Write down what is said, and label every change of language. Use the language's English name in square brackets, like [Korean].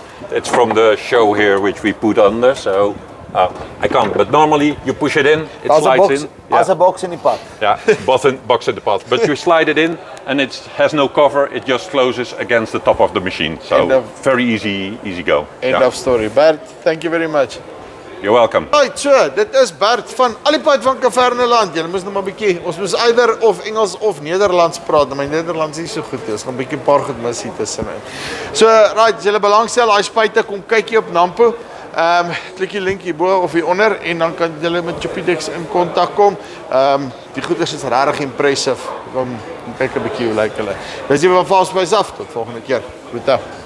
[English] It's from the show here, which we put under, so... I can't, but normally you push it in, it slides in. As a box in the pot. Yeah, box in the pot. But you slide it in and it has no cover, it just closes against the top of the machine. So very easy go. End of story. Bert, thank you very much. You're welcome. Right, so, [Afrikaans] dit is Bert van Bert van Kverneland. Julle moes nou maar bietjie, ons moes either of Engels of Nederlands praat. My Nederlands is nie so goed nie. Ons gaan bietjie 'n paar goed mis hier tussenin. So, right, julle belangstel, daai spuite, kom kyk hier op Nampo. Klik die link hierbo of hieronder en dan kan julle met Jupidex in kontak kom. Die goeders is regtig impressive. Kom kyk 'n bietjie hoe lyk hulle. Dis hier van Farmspace af. Tot volgende keer. Groete.